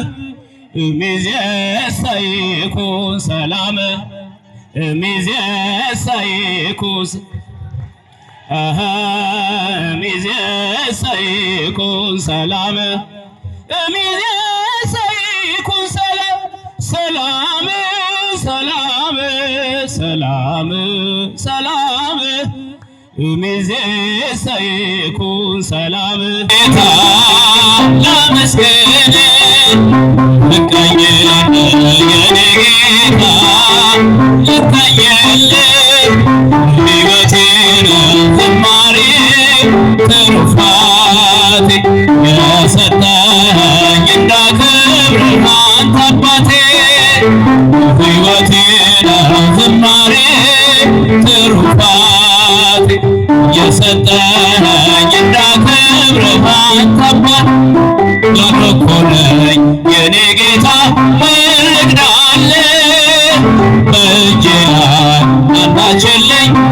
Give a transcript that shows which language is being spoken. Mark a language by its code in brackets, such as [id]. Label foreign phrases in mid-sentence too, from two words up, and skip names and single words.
[gez] እምይእዜሰ ይኩን ሰላም እምይእዜሰ ይኩን እምይእዜሰ ይኩን ሰላም እምይእዜሰ ይኩን ሰላም ሰላም ሰላም ሰላም ሰላም እምይእዜሰ ይኩን ሰላም [am] ጌታ ላመስግን ልቀኝልህ የኔ ጌታ ልቀኝልህ ሕይወቴን ዝማሬ ትሩፋቴ የሰጠኸኝ እንዳከብርህ አንተ አባቴ ሕይወቴን ዝማሬ ትሩፋቴ የሰጠኸኝ እንዳከብርህ አንተ አባቴ ባርኮ ነኝ የኔ ጌታ ምን ልግዳለህ በእጄ ላይ አንዳች የለኝ